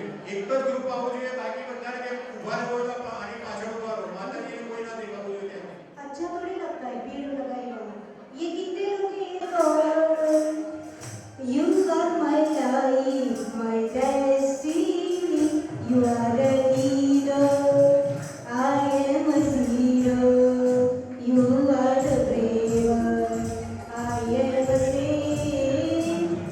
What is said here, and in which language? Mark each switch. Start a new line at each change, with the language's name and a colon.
Gujarati: एक જ ગ્રુપ આવવું જોઈએ, બાકી બધા કે ઉભા રહો તો આની પાછળ ઉભા રહો, માતાજીને કોઈ ના દેખાવું જોઈએ ત્યાં।
Hindi: अच्छा थोड़ी लगता है भीड़ लगाई हो। ये कितने लोग हैं?
English: You are my life, my destiny. You are a hero, I am a hero. You are the brave, I am the slave.